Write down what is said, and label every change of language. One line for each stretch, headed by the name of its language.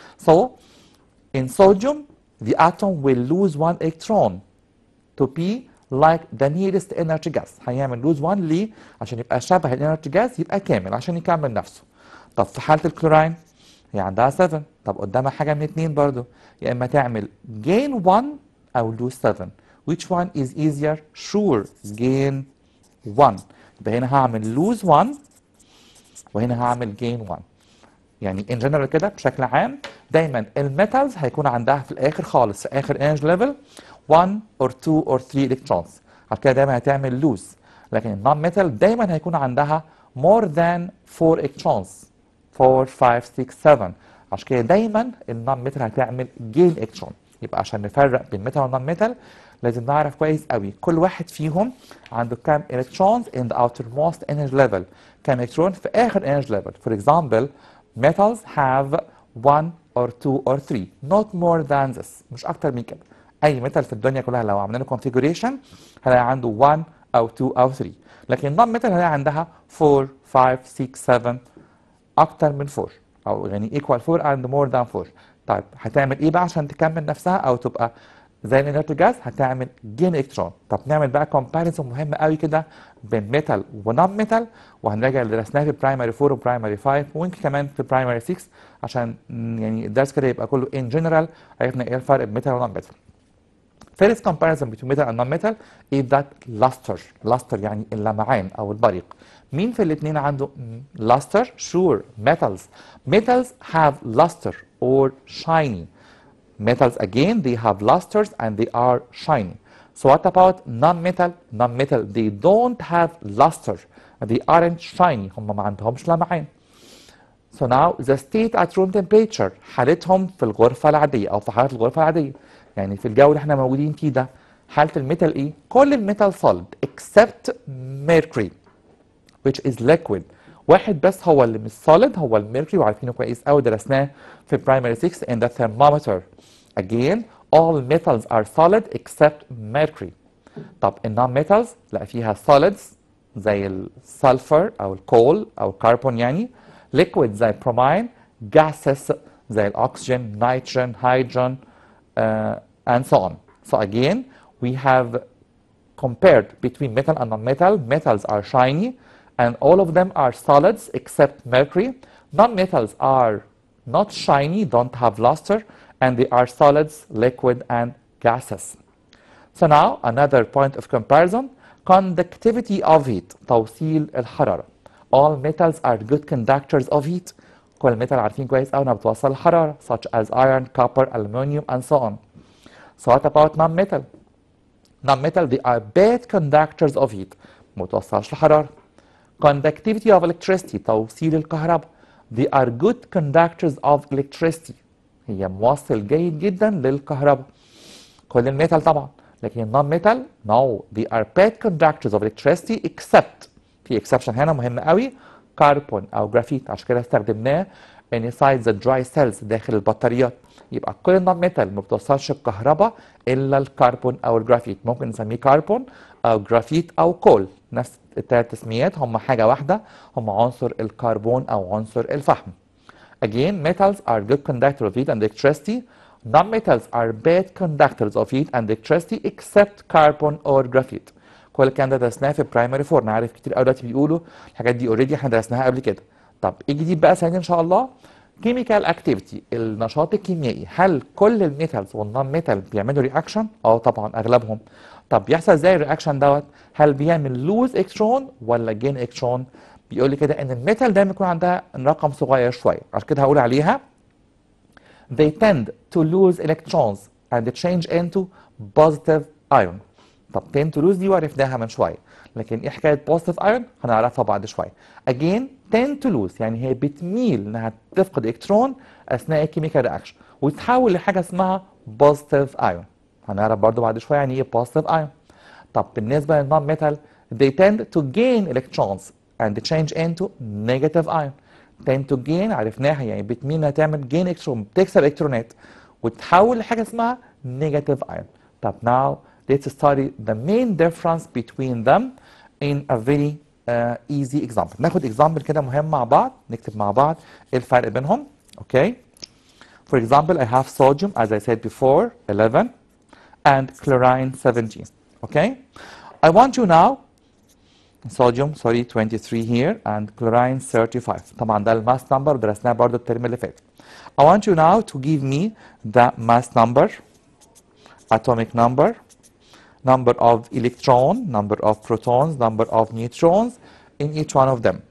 English: so in sodium the atom will lose 1 electron to be like the nearest energy gas.
Arabic: هيعمل لوز 1 ليه؟ عشان يبقى شبه الانرجي جاس، يبقى كامل عشان يكمل نفسه. طب في حاله الكلوراين هي عندها 7، طب قدامها حاجه من اتنين برضو، يا اما تعمل gain 1 او lose 7.
English: which one is easier؟ sure gain 1.
Arabic: يبقى هنا هعمل lose 1 وهنا هعمل gain 1. يعني
English: in general
Arabic: كده بشكل عام دايما الميتالز هيكون عندها في الاخر خالص في اخر energy level
English: 1 or 2 or 3 electrons،
Arabic: عشان كده دايما هتعمل lose. لكن النون ميتال دايما هيكون عندها
English: more than 4 electrons،
Arabic: 4 5 6 7، عشان كده دايما النون ميتال هتعمل جين الكترون. يبقى عشان نفرق بين ميتال والنون ميتال لازم نعرف كويس قوي كل واحد فيهم عنده كام الكترونز
English: in the outermost energy level،
Arabic: كام الكترون في اخر energy level.
English: For example metals have 1 or 2 or 3 not more than this،
Arabic: مش اكتر من كده. اي ميتال في الدنيا كلها لو عملنا له configuration هنلاقي عنده 1 او 2 او 3، لكن النون ميتال هنلاقي عندها 4 5 6 7 اكتر من 4، او يعني
English: equal 4 and more than 4.
Arabic: طيب هتعمل ايه بقى عشان تكمل نفسها او تبقى زي الانرجي جاز؟ هتعمل جين الكترون. طب نعمل بقى كومباريزون مهم قوي كده بين ميتال ونون ميتال، وهنراجع اللي درسناه في برايمري 4 وبرايمري 5 ويمكن كمان في برايمري 6 عشان يعني الدرس كده يبقى كله ان جنرال عرفنا ايه الفرق بين ميتال ونون ميتال.
English: First comparison between metal and non-metal is that luster.
Arabic: luster يعني اللمعان أو البريق. مين في الاثنين عنده luster؟
English: sure metals. metals have luster or shiny. metals again they have lusters and they are shiny. So what about non-metal? Non-metal, they don't have luster. They aren't shiny.
Arabic: هم ما عندهمش لمعان.
English: So now the state at room temperature
Arabic: حالتهم في الغرفة العادية أو في حالة الغرفة العادية. يعني في الجو اللي احنا موجودين فيه ده حالة الميتال إيه؟ كل الميتال
English: solid except mercury which is liquid.
Arabic: واحد بس هو اللي مش solid هو الميركوري وعارفينه كويس قوي درسناه في primary 6
English: in the thermometer. Again all metals are solid except mercury.
Arabic: طب النون metals لا فيها solids زي السلفر او الكول او الكربون يعني liquid زي bromine gases زي الاكسجين nitrogen hydrogen
English: and so on. So again we have compared between metal and non-metal. Metals are shiny and all of them are solids except mercury. Non-metals are not shiny, don't have luster, and they are solids, liquid, and gases. So now another point of comparison, conductivity of heat,
Arabic: توصيل الحرارة.
English: All metals are good conductors of heat.
Arabic: كل الميتال عارفين كويس قوي انها بتوصل الحرارة
English: such as iron, copper, aluminum, and so on. So what about non-metal? Non-metal they are bad conductors of heat.
Arabic: ما بتوصلش الحرارة.
English: Conductivity of electricity
Arabic: توصيل الكهرباء.
English: They are good conductors of electricity.
Arabic: هي موصل جيد جدا للكهرباء. كل الميتال طبعا. لكن non-metal
English: no they are bad conductors of electricity except
Arabic: في exception هنا مهم قوي كربون او جرافيت عشان كده استخدمناه
English: inside the dry cells
Arabic: داخل البطاريات. يبقى كل النون-ميتال ما بتوصلش الكهرباء الا الكربون او الجرافيت. ممكن نسميه كربون او جرافيت او كول نفس الثلاث تسميات هم حاجه واحده هم عنصر الكربون او عنصر الفحم.
English: Again metals are good conductors of heat and electricity. Non-metals are bad conductors of heat and electricity except carbon or graphite.
Arabic: كل الكلام ده درسناه في برايمري 4. انا عارف كتير قوي دلوقتي بيقولوا الحاجات دي اوريدي احنا درسناها قبل كده. طب ايه جديد بقى سنة ان شاء الله؟ كيميكال اكتيفيتي النشاط الكيميائي. هل كل الميتالز والنون ميتال بيعملوا رياكشن؟ اه طبعا اغلبهم. طب بيحصل ازاي الرياكشن دوت؟ هل بيعمل لوز الكترون ولا جين الكترون؟ بيقول لي كده ان الميتال دايما يكون عندها رقم صغير شويه عشان كده هقول عليها
English: they tend to lose electrons and change into positive ion.
Arabic: طب
English: tend to lose
Arabic: دي وعرفناها من شويه لكن ايه حكايه positive ion هنعرفها بعد شويه. again
English: tend to lose
Arabic: يعني هي بتميل انها تفقد الكترون اثناء الكيميكال رياكشن وتتحول لحاجه اسمها positive ion. هنعرف برضو بعد شويه يعني ايه positive ion. طب بالنسبه للنون ميتال
English: they tend to gain electrons and change into negative ion. tend to gain
Arabic: عرفناها يعني بتميل انها تعمل gain الكترون بتكسب الكترونات وتتحول لحاجه اسمها negative ion.
English: طب now let's study the main difference between them in a very easy example.
Arabic: ناخد example كده مهم مع بعض نكتب مع بعض ايه الفرق بينهم.
English: Okay. For example I have sodium as I said before 11 and chlorine 17. Okay. I want you now sodium 23 here and chlorine 35.
Arabic: طبعا ده الماس نمبر درسناه برضو الترم اللي فات.
English: I want you now to give me the mass number, atomic number, number of electron, number of protons, number of neutrons in each one of them.